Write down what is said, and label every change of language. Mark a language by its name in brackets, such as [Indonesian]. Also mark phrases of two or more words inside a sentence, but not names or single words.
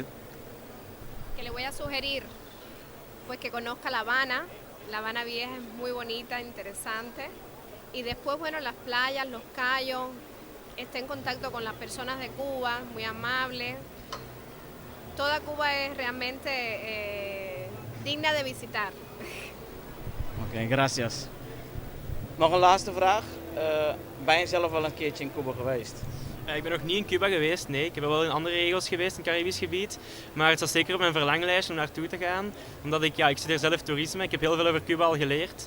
[Spanish] Que le voy a sugerir pues que conozca La Habana. La Habana Vieja es muy bonita, interesante. Y después, bueno, las playas, los cayos, esté en contacto con las personas de Cuba, muy amables. Toda Cuba es realmente digna de visitar. [Dutch] Oké, gracias. Nog een laatste vraag. Ben je zelf wel een keertje in Cuba geweest? Ik ben nog niet in Cuba geweest, nee. Ik heb wel in andere regio's geweest, in het Caribisch gebied. Maar het staat zeker op mijn verlanglijst om naartoe te gaan. Omdat ik studeer zelf toerisme, ik heb heel veel over Cuba al geleerd.